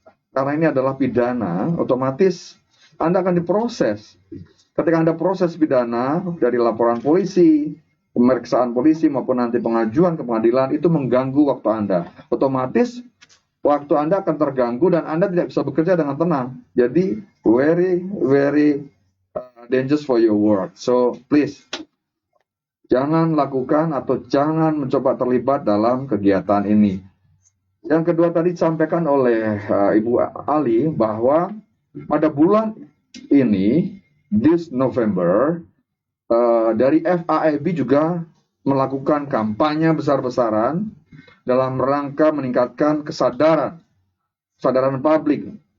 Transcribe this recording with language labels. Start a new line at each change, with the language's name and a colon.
Indonesian: Karena ini adalah pidana, otomatis Anda akan diproses. Ketika Anda proses pidana dari laporan polisi, pemeriksaan polisi maupun nanti pengajuan ke pengadilan, itu mengganggu waktu Anda. Otomatis waktu Anda akan terganggu dan Anda tidak bisa bekerja dengan tenang. Jadi
English: very dangerous for your work. So please,
Indonesian: jangan lakukan atau jangan mencoba terlibat dalam kegiatan ini. Yang kedua tadi disampaikan oleh Ibu Ali bahwa pada bulan ini,
English: this November,
Indonesian: dari FAIB juga melakukan kampanye besar-besaran dalam rangka meningkatkan kesadaran publik.